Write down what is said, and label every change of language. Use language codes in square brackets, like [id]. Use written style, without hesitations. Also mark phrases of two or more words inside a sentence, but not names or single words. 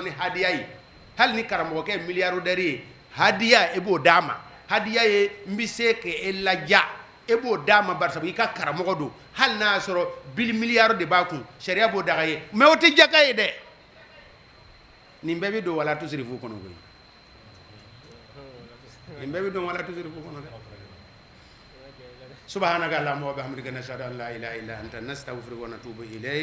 [bm] ni hadiya ye hali ni karamɔgɔkɛ ye miliyardɛri ye hadiya e b'o d'a ma hadiya ye n bɛ se k'e laja e b'o d'a ma bari sabu i ka karamɔgɔ don hali n'a y'a sɔrɔ miliyari de b'a kun sariya b'o daga ye mais o tɛ jaka ye dɛ nin bɛɛ bɛ don wala tusirifu kɔnɔ koyi nin bɛɛ bɛ don wala tusirifu kɔnɔ dɛ [ar] سبحانك اللهم وبحمدك نشهد أن لا إله إلا أنت نستغفرك ونتوب إليك